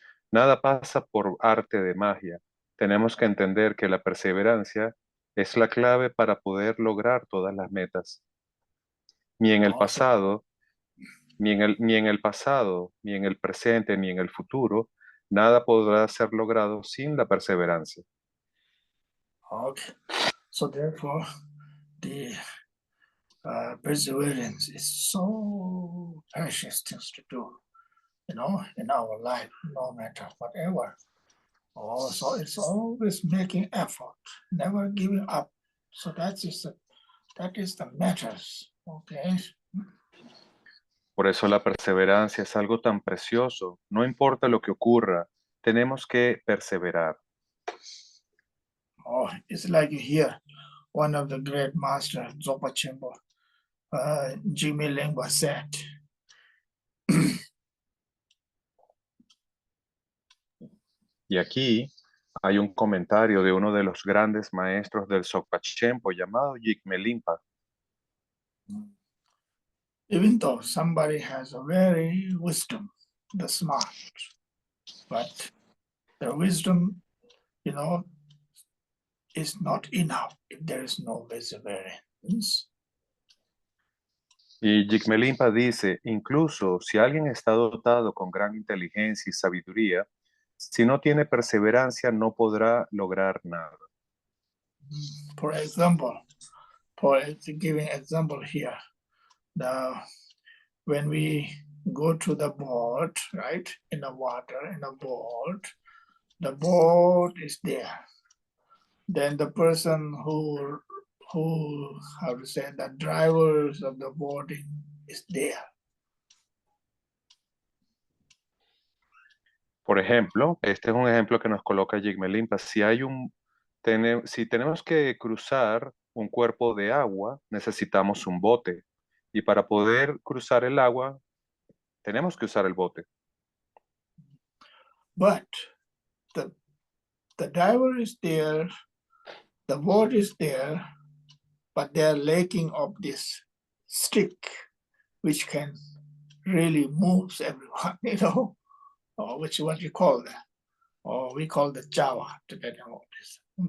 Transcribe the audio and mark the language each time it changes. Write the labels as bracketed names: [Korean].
[Spanish] Nada pasa por arte de magia. Tenemos que entender que la perseverancia es la clave para poder lograr todas las metas. Ni en el pasado, ni en el pasado, ni en el presente, ni en el futuro, nada podrá ser logrado sin la perseverancia. [English] Okay, so therefore, the perseverance is so precious things to do, in our life, no matter whatever. Oh, so it's always making effort, never giving up. So that is the matters. Okay. [Spanish] Por eso la perseverancia es algo tan precioso. No importa lo que ocurra, tenemos que perseverar. [English] Oh, it's like here, one of the great masters, Zopa Chimbo, Jimmy Lingua said, [Spanish] Y aquí hay un comentario de uno de los grandes maestros del Sokpachempo llamado Jigme Limpa. [English] even though somebody has a very wisdom, the smart, but the wisdom, is not enough if there is no perseverance. [Spanish] Y Jigmelimpa dice, incluso si alguien está dotado con gran inteligencia y sabiduría, si no tiene perseverancia no podrá lograr nada. [English] For example, giving example here, when we go to the boat, right, in the water, in a boat, the boat is there. Then the person who how to say, the drivers of the boat is there. [Spanish] Por ejemplo, este es un ejemplo que nos coloca Jigmelimpa. Si tenemos que cruzar un cuerpo de agua, necesitamos un bote. Y para poder cruzar el agua, tenemos que usar el bote. [English] But the driver is there, the boat is there, but they are lacking of this stick, which can really moves everyone, you know, or which what you call that, or we call the Java to get about this.